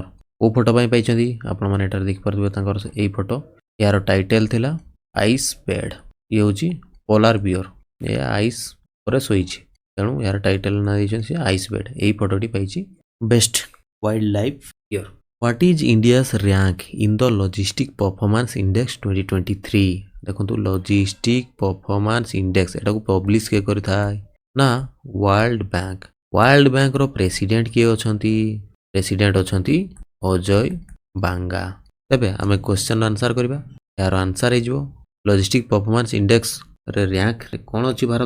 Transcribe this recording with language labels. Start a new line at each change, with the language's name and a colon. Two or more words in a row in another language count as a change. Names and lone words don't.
Odia: କେଉଁ ଫଟୋ ପାଇଁ ପାଇଛନ୍ତି ଆପଣମାନେ ଏଠାରେ ଦେଖିପାରୁଥିବେ, ତାଙ୍କର ଏଇ ଫଟୋ। ଏହାର ଟାଇଟେଲ୍ ଥିଲା ଆଇସ୍ ବେଡ୍। ଇଏ ହେଉଛି ପୋଲାର ବିୟର, ଏ ଆଇସ୍ ଉପରେ ଶୋଇଛି, ତେଣୁ ଏହାର ଟାଇଟେଲ୍ ନାଁ ଦେଇଛନ୍ତି ସେ ଆଇସ୍ ବେଡ୍। ଏହି ଫଟୋଟି ପାଇଛି ବେଷ୍ଟ ୱାଇଲ୍ଡ ଲାଇଫ୍ ଇୟର।
English: What is India's rank in the Logistic Performance Index 2023?
Odia: ଦେଖନ୍ତୁ, ଲଜିଷ୍ଟିକ୍ ପରଫର୍ମାନ୍ସ ଇଣ୍ଡେକ୍ସ ଏଟାକୁ ପବ୍ଲିଶ କିଏ କରିଥାଏ ନା ୱାର୍ଲଡ ବ୍ୟାଙ୍କ। ୱାର୍ଲଡ ବ୍ୟାଙ୍କର ପ୍ରେସିଡେଣ୍ଟ କିଏ ଅଛନ୍ତି? ପ୍ରେସିଡେଣ୍ଟ ଅଛନ୍ତି ଅଜୟ ବାଙ୍ଗା। ତେବେ ଆମେ
English: question answer
Odia: କରିବା। ଏହାର ଆନ୍ସର ହେଇଯିବ ଲଜିଷ୍ଟିକ୍ ପରଫର୍ମାନ୍ସ ଇଣ୍ଡେକ୍ସରେ ର୍ୟାଙ୍କରେ କ'ଣ ଅଛି ଭାରତ?